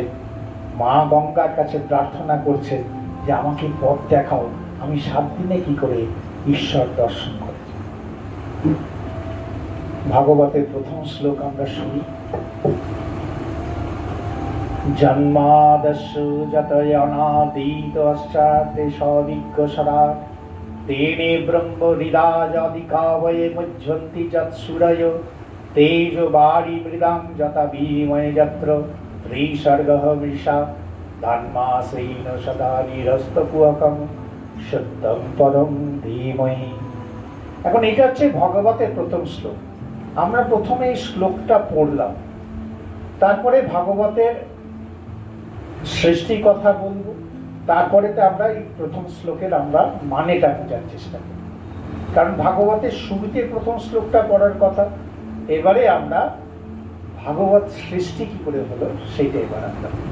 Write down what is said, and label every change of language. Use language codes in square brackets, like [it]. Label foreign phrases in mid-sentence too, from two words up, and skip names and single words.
[bn] মা গঙ্গার কাছে প্রার্থনা করছেন যে আমাকে পথ দেখাও, আমি 7 দিনে কি করে ঈশ্বর দর্শন করি। ভাগবতের প্রথম শ্লোক আমরা শুনি, [sa] জন্মাদস্য যতয়নাদিত অষ্টাদে সবিজ্ঞ সদা तेने ब्रह्म हृदाजादिकावये मुज्झन्ति यत्सूरय तेजो वारी मृदां यथा भीमय यत्र त्रिसर्गः वृषा धान्मासेन सदा निरस्तकुहकं সত্যম পরম ধীমহি। [bn] এখন এটা হচ্ছে ভগবতের প্রথম শ্লোক। আমরা প্রথমে এই শ্লোকটা পড়লাম, তারপরে ভাগবতের সৃষ্টির কথা বলবো, তারপরে আমরা এই প্রথম শ্লোকের আমরা মানেটা বোঝার চেষ্টা করি। কারণ ভাগবতের শুরুতে প্রথম শ্লোকটা পড়ার কথা, এবারে আমরা ভাগবত সৃষ্টি কি করে হলো সেইটা এবার আমরা।